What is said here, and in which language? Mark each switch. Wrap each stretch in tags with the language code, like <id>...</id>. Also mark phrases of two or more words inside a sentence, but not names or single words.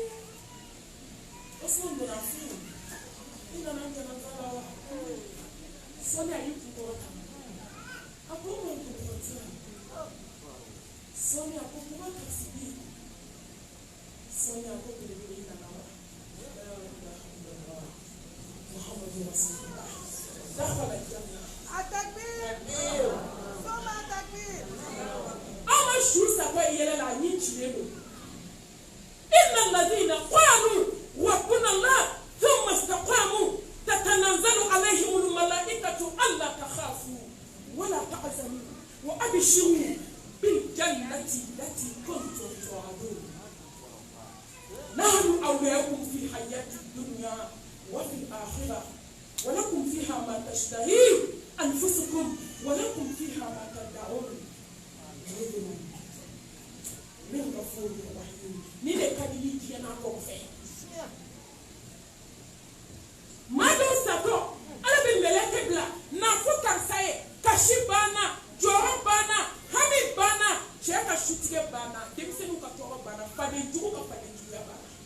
<bm>Osman donna fili i nana jɛnɛta la wa sɔli a y'i kun kɔrɔta a ko o ma kun kɔrɔta sɔli a ko kuma ka sigi sɔli a ko belebele i nana wa Muhammadu</bm> <ar>رسول الله دخل الجنة Atakbir Soma takbir</ar> <bm>aw ma su saba yɛlɛ la a ɲi cilen don</bm> <ar>إن الذين قالوا ربنا الله ثم استقاموا تتنزل عليهم الملائكة ألا تخافوا ولا تحزنوا وأبشروا بالجنة التي كنتم توعدون نحن أولياؤكم في الحياة الدنيا وفي الآخرة ولكم فيها ما تشتهي أنفسكم ولكم فيها ما تدعون من غفور رحيم</ar> <bm>ni de ka di diɲɛ n'a kɔ fɛ maa dɔw satɔ ala bɛ mɛlɛkɛ bila nafo karisa ye kasi banna jɔyɔrɔ banna hami banna cɛ ka sutigɛ banna denmisɛnninw ka tɔɔrɔ banna fadenjugu ka fadenjuguya banna</bm>